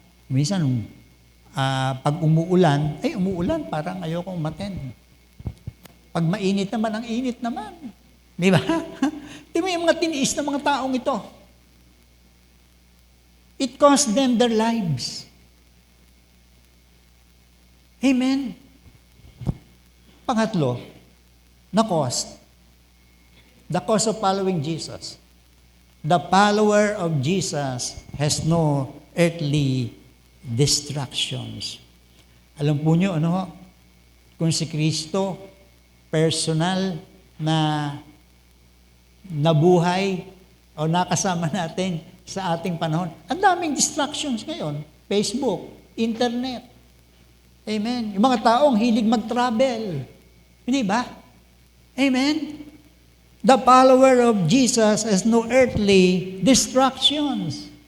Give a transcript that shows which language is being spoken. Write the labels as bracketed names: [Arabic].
[Filipino] Minsan, pag umuulan, parang ayokong umattend. Pag mainit naman, ang init naman. Di ba? Di ba yung mga tiniis na mga taong ito? [English] It cost them their lives. [Filipino] Amen? Pangatlo, na cost. [English] The cost of following Jesus. The follower of Jesus has no earthly distractions. [Filipino] Alam po nyo, kung si Kristo, personal na nabuhay o nakasama natin sa ating panahon, ang daming distractions ngayon. Facebook, internet. Amen. Yung mga taong hilig mag-travel. Hindi ba? Amen. [English] The follower of Jesus has no earthly distractions.